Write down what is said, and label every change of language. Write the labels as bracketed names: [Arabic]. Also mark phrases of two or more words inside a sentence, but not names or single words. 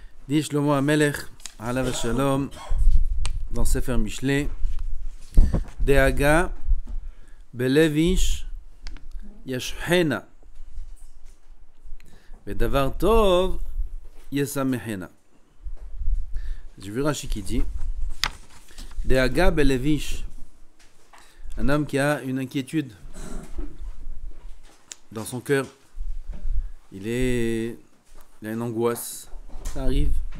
[French] Dit Shlomo HaMelech, [Hebrew] עליו השלום, [French] dans Sefer Mishlei, [Hebrew] דאגה בלב איש ישחנה ודבר טוב ישמחנה. [French] J'ai vu Rashi qui dit [Hebrew] דאגה בלב איש, [French] un homme qui a une inquiétude dans son cœur, il a une angoisse, ça arrive.